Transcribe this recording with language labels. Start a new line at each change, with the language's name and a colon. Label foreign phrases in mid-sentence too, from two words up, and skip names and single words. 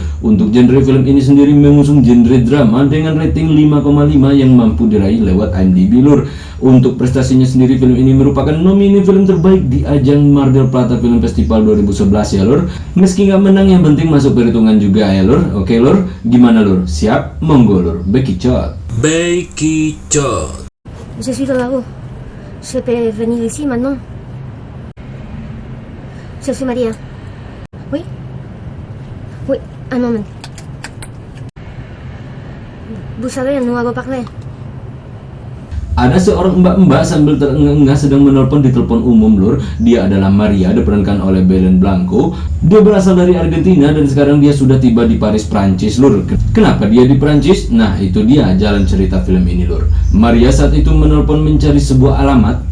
Indonesian: Untuk genre film ini sendiri mengusung genre drama dengan rating 5,5 yang mampu diraih lewat IMDb lur. Untuk prestasinya sendiri, film ini merupakan nomini film terbaik di ajang Mar del Plata Film Festival 2011 ya lur. Meski nggak menang, yang penting masuk perhitungan juga ya lur. Oke lur, gimana lur? Siap?
Javanese: Monggo lur,
Indonesian: bekicot. Bekicot.
French: Je suis dans la rue. Je peux venir ici maintenant. Je suis Maria. Oui? Oui, un moment. Vous savez, nous avons parlé.
Indonesian: Ada seorang mbak-mbak sambil terengah-engah sedang menelpon di telepon umum lur. Dia adalah Maria, diperankan oleh Belen Blanco. Dia berasal dari Argentina dan sekarang dia sudah tiba di Paris, Prancis lur. Kenapa dia di Prancis? Nah, itu dia jalan cerita film ini lur. Maria saat itu menelpon mencari sebuah alamat.